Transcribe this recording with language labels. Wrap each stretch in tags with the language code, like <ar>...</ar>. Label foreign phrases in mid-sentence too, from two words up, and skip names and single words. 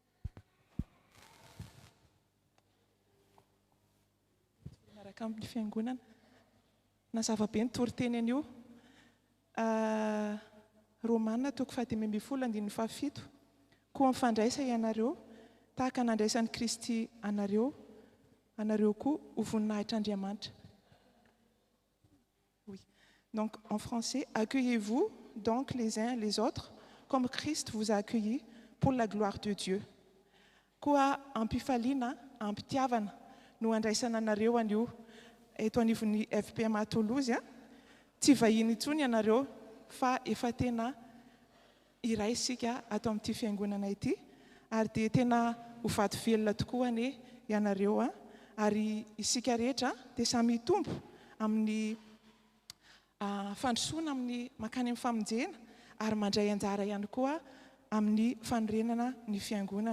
<mg>Miaraka amin'ny fiangonana. Na zavabe ny toriteny anio. Romanina 15:17. Koa mifandраisa ianareo, tahaka nandraisan'i Kristy anareo, anareo koa ho voninahitr'Andriamanitra.</mg> <fr>Oui. Donc en français, accueillez-vous donc les uns les autres comme Christ vous a accueillis pour la gloire de Dieu.</fr> <mg>Koa ampifaliana, ampitiavana no andraisana anareo anio eto anivon'ny FPMA Toulouse. Tsy vahiny intsony ianareo fa efa tena iray isika ato amin'ity fiangonana ity, ary dia tena ho vady velona tokoa ane ianareo, ary isika rehetra dia samy hitombo amin'ny fandrosoana amin'ny makany amin'ny famonjena, ary mandray anjara ihany koa amin'ny fanorenana ny fiangonana.</mg>